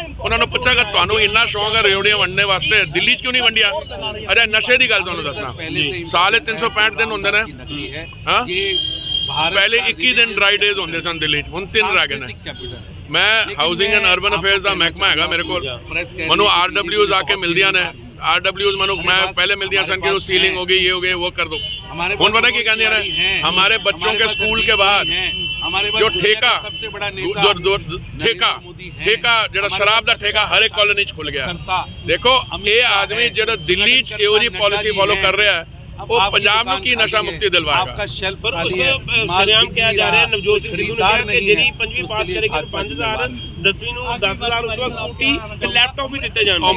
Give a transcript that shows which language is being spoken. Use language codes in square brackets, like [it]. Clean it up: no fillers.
[pa] ਉਹਨਾਂ ਨੂੰ ਪੁੱਛਾਂਗਾ ਤੁਹਾਨੂੰ ਇੰਨਾ ਸ਼ੌਂਕ ਹੈ ਰੇਵੜੀਆਂ ਵੰਡਣੇ ਵਾਸਤੇ, ਦਿੱਲੀ 'ਚ ਕਿਉਂ ਨਹੀਂ ਵੰਡੀਆਂ? ਅਜਾ ਨਸ਼ੇ ਦੀ ਗੱਲ ਤੁਹਾਨੂੰ ਦੱਸਣਾ, ਸਾਲ 365 ਦਿਨ ਹੁੰਦੇ ਨੇ, ਹਾਂ ਪਹਿਲੇ 21 ਦਿਨ ਡਰਾਈ ਡੇਜ਼ ਹੁੰਦੇ ਸਨ ਦਿੱਲੀ 'ਚ, ਹੁਣ 3 ਰਹਿ ਗਏ ਨੇ। ਮੈਂ ਹਾਊਸਿੰਗ ਐਂਡ ਅਰਬਨ ਅਫੇਅਰਸ ਦਾ ਮਹਿਕਮਾ ਹੈਗਾ ਮੇਰੇ ਕੋਲ, ਮੈਨੂੰ RWs ਆ ਕੇ ਮਿਲਦੀਆਂ ਨੇ। [hi] RWs ਮੈਨੂੰ मैं पहले मिलती सन कि वो सीलिंग हो गई, ये हो गई, वो कर दो। ਹੁਣ पता की कहते हैं, हमारे बच्चों के स्कूल के बाद जो ठेका ठेका [pa] ਜਿਹੜਾ ਸ਼ਰਾਬ ਦਾ ਠੇਕਾ ਹਰ ਇੱਕ ਕਾਲੋਨੀ 'ਚ ਖੁੱਲ ਗਿਆ। ਦੇਖੋ ਇਹ ਆਦਮੀ ਜਿਹੜਾ ਦਿੱਲੀ 'ਚ ਇਹੋ ਜਿਹੀ ਪਾਲਿਸੀ ਫੋਲੋ ਕਰ ਰਿਹਾ ਹੈ, ਉਹ ਪੰਜਾਬ ਨੂੰ ਕੀ ਨਸ਼ਾ ਮੁਕਤੀ ਦਿਲਵਾਏਗਾ? ਪਰ ਉਸ ਸਰਿਆਮ ਕਿਹਾ ਜਾ ਰਿਹਾ ਨਵਜੋਤ ਸਿੰਘ ਸਿੱਧੂ ਨੇ ਕਿਹਾ ਕਿ ਜਿਹੜੀ 5ਵੀਂ ਪਾਸ ਕਰੇਗੀ 5000, 10ਵੀਂ ਨੂੰ 10000, ਉਸ ਤੋਂ ਬਾਅਦ ਸਕੂਟੀ ਤੇ ਲੈਪਟਾਪ ਵੀ ਦਿੱਤੇ ਜਾਣਗੇ।